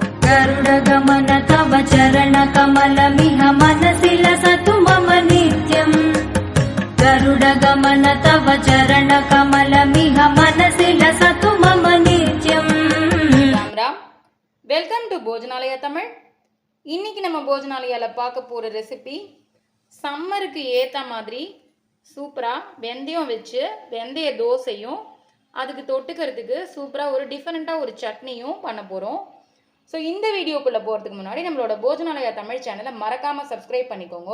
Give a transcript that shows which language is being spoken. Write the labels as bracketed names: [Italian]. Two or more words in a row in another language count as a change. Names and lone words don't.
[Sanskrit] गरुडगमन तव चरणकमलमिह मनसि लसतु मम नित्यम् गरुडगमन तव चरणकमलमिह मनसि लसतु मम नित्यम् [Tamil] राम राम [English] welcome to [Tamil] भोजनालय तमिल இன்னைக்கு நம்ம போஜனாலயால பார்க்க போற ரெசிபி சம்மருக்கு ஏத்த மாதிரி சூப்பரா வெந்தயம் வச்சு வெந்தய தோசையும் அதுக்கு தொட்டுக்கிறதுக்கு சூப்பரா ஒரு டிஃபரண்டா ஒரு சட்னியும் பண்ண போறோம். ஸோ இந்த வீடியோக்குள்ள போறதுக்கு முன்னாடி நம்மளோட போஜனாலயா தமிழ் சேனலை மறக்காம சப்ஸ்கிரைப் பண்ணிக்கோங்க.